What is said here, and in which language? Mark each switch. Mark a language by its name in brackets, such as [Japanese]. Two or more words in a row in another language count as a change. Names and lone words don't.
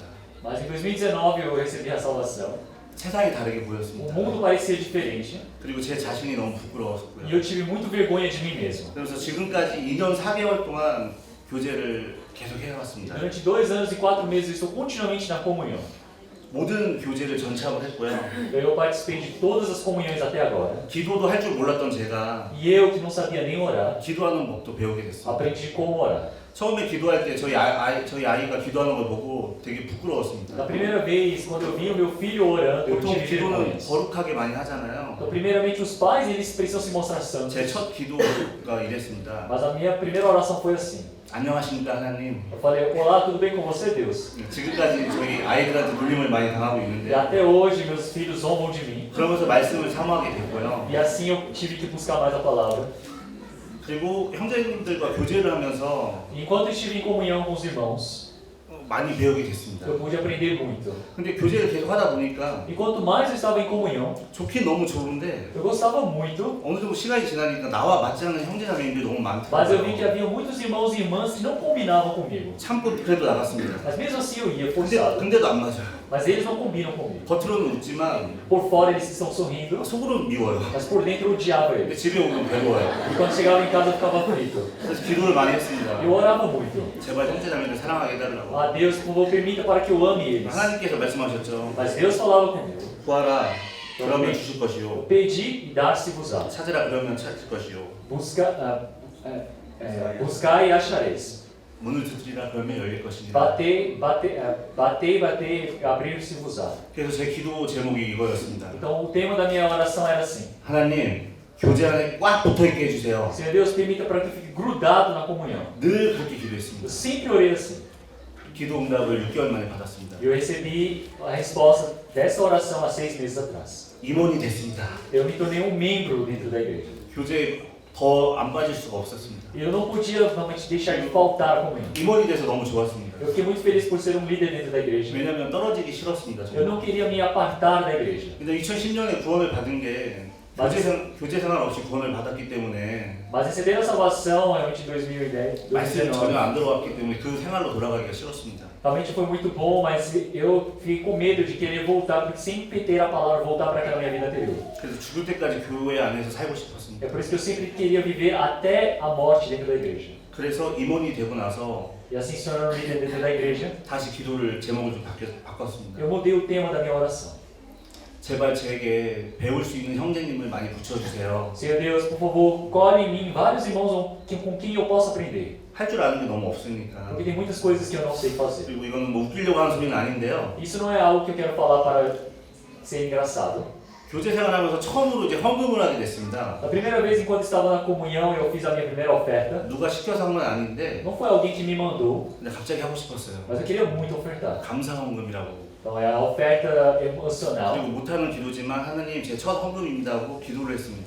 [Portuguese] Mas em 2019 eu recebi a salvação. [Korean] 세상이 다르게 [Portuguese] O [Korean] 보였습니다. [Portuguese] mundo parecia diferente [Korean] 그리고 제 자신이 너무 [Portuguese] e [Korean] 부끄러웠고요. [Portuguese] eu tive muito vergonha de mim mesmo. [Korean] 그래서 지금까지 2년 4개월 동안 교제를 계속 [Portuguese] E [Korean] 해왔습니다. [Portuguese] durante 2 anos e 4 meses eu estou continuamente na comunhão. [Korean] 모든 교제를 전체하고 했고요. [Portuguese] Eu participei de todas as comunhões até agora. [Korean] 기도도 할 줄 몰랐던 제가 [Portuguese] E eu, que não sabia nem orar, [Korean] 기도하는 법도 배우게 됐습니다. [Portuguese] aprendi como orar. [Korean] 처음에 기도할 때 저희 아이가 기도하는 걸 보고 되게 부끄러웠습니다. [Portuguese] Da primeira vez, quando eu vi o meu filho orando, eu [Korean] 보통 [Portuguese] tive [Korean] 기도는 [Portuguese] vergonha. [Korean] 거룩하게 많이 하잖아요. [Portuguese] Então, primeiramente, os pais eles precisam se mostrar santos. [Korean] 제 첫 기도가 이랬습니다. [Portuguese] Mas a minha primeira oração foi assim. [Korean] 안녕하십니까 하나님. [Portuguese] Eu falei, olá, tudo bem com você, Deus? [Korean] 지금까지 저희 아이들한테 놀림을 많이 당하고 [Portuguese] E [Korean] 있는데 [Portuguese] até hoje meus filhos zombam de mim. [Korean] 그러면서 말씀을 사모하게 됐고요. [Portuguese] E assim eu tive que buscar mais a palavra. [Korean] 그리고 형제님들과 교제를 하면서 [Portuguese] E enquanto eu estive em comunhão com os irmãos, [Korean] 많이 배우게 됐습니다. [Portuguese] eu pude aprender muito. [Korean] 근데 교제를 계속 하다 보니까 [Portuguese] E quanto mais eu estava em comunhão, [Korean] 좋긴 너무 좋은데 [Portuguese] eu gostava muito, [Korean] 어느 정도 시간이 지나니까 나와 맞지 않는 형제자매님들이 너무 [Portuguese] mas eu vi que [Korean] 많더라고요. [Portuguese] havia muitos irmãos e irmãs que não combinavam comigo. [Korean] 참고 그래도 나갔습니다. [Portuguese] Mas mesmo assim eu ia forçado. [Korean] 근데도 안 맞아요. [Portuguese] Mas eles não combinam comigo. [Korean] 겉으로는 웃지만 [Portuguese] Por fora eles estão sorrindo, [Korean] 속으로는 미워요. [Portuguese] mas por dentro eu odiava [Korean] 근데 [Portuguese] eles. [Korean] 집에 오면 괴로워요. [Portuguese] E quando chegava em casa eu ficava aflito. [Korean] 그래서 기도를 많이 했습니다. [Portuguese] Eu orava muito. [Korean] 제발 형제자매들 사랑하게 해달라고. [Portuguese] Ah, Deus, por favor, permita para que eu ame eles. [Korean] 하나님께서 말씀하셨죠. [Portuguese] Mas Deus falava comigo. [Korean] 구하라 그러면 주실 것이요. [Portuguese] Pedi e dar-se-vos-á. [Korean] 찾으라 그러면 찾을 것이요. [Portuguese] Buscai e achareis. [Korean] 문을 두드리라 그러면 열릴 것입니다. [Portuguese] Batei, abrir-se-vos-á. [Korean] 그래서 제 기도 제목이 이거였습니다. [Portuguese] Então o tema da minha oração era assim: [Korean] 하나님 교제 안에 꽉 붙어있게 해주세요. [Portuguese] Senhor Deus, permita para que eu fique grudado na comunhão. [Korean] 늘 그렇게 [Portuguese] Eu [Korean] 기도했습니다. [Portuguese] sempre orei assim. [Korean] 기도 응답을 6개월 만에 받았습니다. [Portuguese] E eu recebi a resposta dessa oração há 6 meses atrás. [Korean] 임원이 됐습니다. [Portuguese] Eu me tornei um membro dentro da igreja. [Korean] 교제에 더 안 빠질 수가 없었습니다. [Portuguese] E eu não podia realmente deixar de faltar a comunhão. [Korean] 임원이 돼서 너무 좋았습니다. [Portuguese] Eu fiquei muito feliz por ser um líder dentro da igreja. [Korean] 왜냐하면 떨어지기 싫었습니다. [Portuguese] Eu não queria me apartar da igreja. [Korean] 근데 2010년에 구원을 받은 게 교제 생활 없이 구원을 받았기 때문에 [Portuguese] Mas receber a salvação realmente em 2010, [Korean] 말씀이 전혀 2019, 안 들어왔기 때문에 그 생활로 돌아가기가 싫었습니다. [Portuguese] realmente foi muito bom, mas eu fiquei com medo de querer voltar, porque sempre ter a palavra voltar para aquela minha vida anterior. [Korean] 그래서 죽을 때까지 교회 안에서 살고 싶었습니다. [Portuguese] É por isso que eu sempre queria viver até a morte dentro da igreja. [Korean] 그래서 임원이 되고 나서 [Portuguese] E assim se tornando líder dentro da igreja, [Korean] 다시 기도를 제목을 좀 바꿨습니다. [Portuguese] eu mudei o tema da minha oração. [Korean] 제발 제게 배울 수 있는 형제님을 많이 붙여주세요. [Portuguese] Senhor Deus, por favor, colhe em mim vários irmãos com quem eu possa aprender. [Korean] 할 줄 아는 게 너무 없으니까. [Portuguese] Porque tem muitas coisas que eu não sei fazer. [Korean] 그리고 이거는 뭐 웃기려고 하는 소리는 아닌데요. [Portuguese] Isso não é algo que eu quero falar para ser engraçado. [Korean] 교제 생활하면서 처음으로 이제 헌금을 하게 됐습니다. [Portuguese] A primeira vez, enquanto estava na comunhão, eu fiz a minha primeira oferta. [Korean] 누가 시켜서 한 건 아닌데 [Portuguese] Não foi alguém que me mandou, [Korean] 근데 갑자기 하고 싶었어요. [Portuguese] mas eu queria muito ofertar. [Korean] 감사 헌금이라고. [Portuguese] Então é a oferta emocional. [Korean] 그리고 못하는 기도지만 하나님 제 첫 헌금입니다 하고 기도를 했습니다.